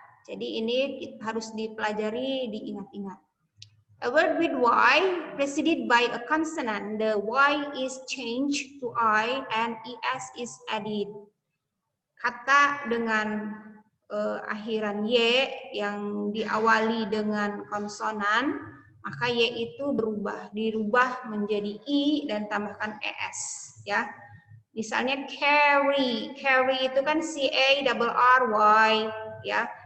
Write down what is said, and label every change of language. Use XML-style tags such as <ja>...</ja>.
<id>Jadi ini harus dipelajari, diingat-ingat.</id> <en>A word with y preceded by a consonant, the y is changed to I and es is added.</en> <id>Kata dengan akhiran y yang diawali dengan konsonan, maka y itu dirubah menjadi i dan tambahkan es, ya. Misalnya carry, carry itu kan C-A-R-R-Y, ya.</id>